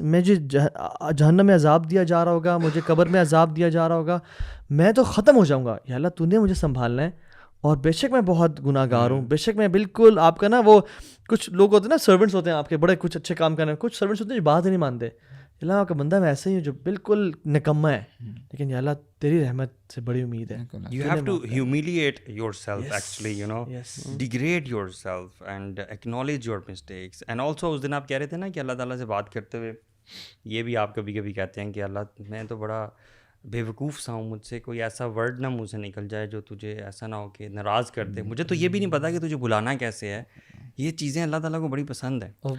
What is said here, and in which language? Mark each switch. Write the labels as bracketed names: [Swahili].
[Urdu] مجھے جہنم میں عذاب دیا جا رہا ہوگا, مجھے قبر میں عذاب دیا جا رہا ہوگا, میں تو ختم ہو جاؤں گا. یا اللہ تو نے مجھے سنبھالنا ہے, اور بے شک میں بہت گناہ گار ہوں, بے شک میں بالکل آپ کا نا وہ کچھ لوگ ہوتے ہیں نا سرونٹس ہوتے ہیں آپ کے بڑے کچھ اچھے کام کرنے, کچھ سرونٹس ہوتے ہیں جو بات ہی نہیں مانتے. اللہ آپ کا بندہ میں ایسا ہی ہوں جو بالکل نکما ہے, لیکن یا اللہ تیری رحمت سے بڑی امید ہے. [English] You have to humiliate yourself actually, you know, degrade yourself and acknowledge your mistakes. [Urdu] And also اس دن آپ کہہ رہے تھے نا کہ اللہ تعالیٰ سے بات کرتے ہوئے یہ بھی آپ کبھی کبھی کہتے ہیں کہ اللہ میں تو بڑا بے وقوف سا ہوں, مجھ سے کوئی ایسا ورڈ نہ منہ سے نکل جائے جو تجھے ایسا نہ ہو کہ ناراض کر دے. مجھے تو یہ بھی نہیں پتا کہ تجھے بلانا کیسے ہے. یہ چیزیں اللہ تعالیٰ کو بڑی پسند ہیں.